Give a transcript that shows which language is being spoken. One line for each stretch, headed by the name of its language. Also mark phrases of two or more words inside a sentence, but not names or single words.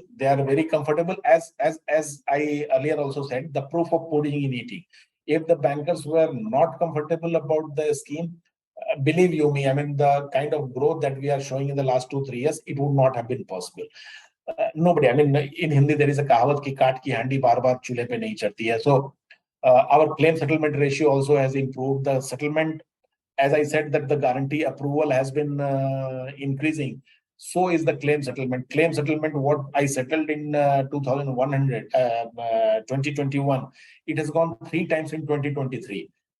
English: They are very comfortable, as I earlier also said, the proof of pudding in eating. If the bankers were not comfortable about the scheme, believe you me, I mean, the kind of growth that we are showing in the last 2-3 years, it would not have been possible. Nobody, I mean, in Hindi there is a
Hindi: कहावत की काठ की हांडी बार बार चूल्हे पे नहीं चढ़ती है.
English: So our claim settlement ratio also has improved. The settlement, as I said, that the guarantee approval has been increasing. So is the claim settlement. Claim settlement, what I settled in 2021, it has gone 3 times in 2023.